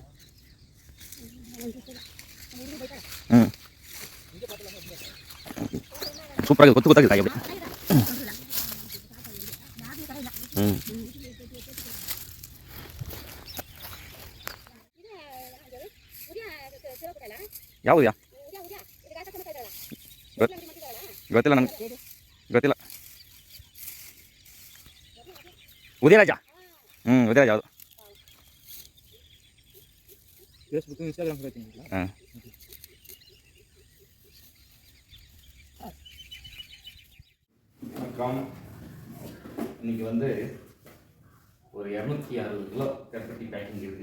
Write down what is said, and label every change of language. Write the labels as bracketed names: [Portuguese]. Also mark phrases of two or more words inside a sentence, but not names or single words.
[Kannada] ಸೂಪರ್ ಆಗಿ ಗೊತ್ತಾಗಿದೆ ಕಾಯಿ ಬಿಡಿ ಯಾವುದು ಯಾ ಗೊತ್ತಿಲ್ಲ ನನಗೆ ಗೊತ್ತಿಲ್ಲ உதயராஜா உதயராஜா அது [Tamil] ஃபேஸ்புக்கு இன்ஸ்டாகிராம் வச்சுருக்கீங்களா? ஆ வணக்கம். இன்னைக்கு வந்து ஒரு 260 கிலோ கருப்பட்டி பேக்கிங் இருக்குது.